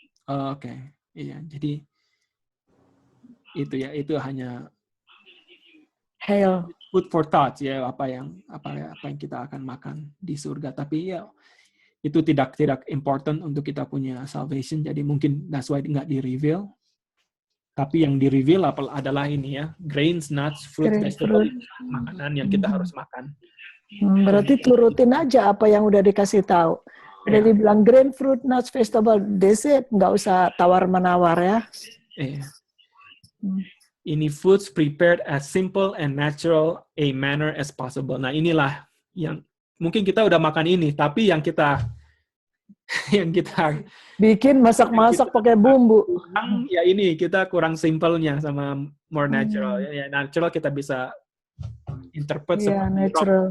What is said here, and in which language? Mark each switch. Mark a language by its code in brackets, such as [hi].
[id] Oke. Iya, jadi itu hanya food for thought ya, apa yang kita akan makan di surga, tapi ya itu tidak important untuk kita punya salvation, jadi mungkin that's why nggak di-reveal. Tapi yang di-reveal adalah ini ya, grains, nuts, fruit, vegetable, makanan yang kita harus makan. Berarti turutin aja apa yang udah dikasih tahu. Udah dibilang grain, fruit, nuts, vegetable, that's it. Nggak usah tawar-menawar ya. Ini [en] foods prepared as simple and natural a manner as possible. [id] Nah inilah yang mungkin kita udah makan ini, tapi yang kita bikin masak-masak pakai bumbu. Ya ini kita kurang simpelnya sama more natural. Ya natural kita bisa interpret Iya, seperti natural.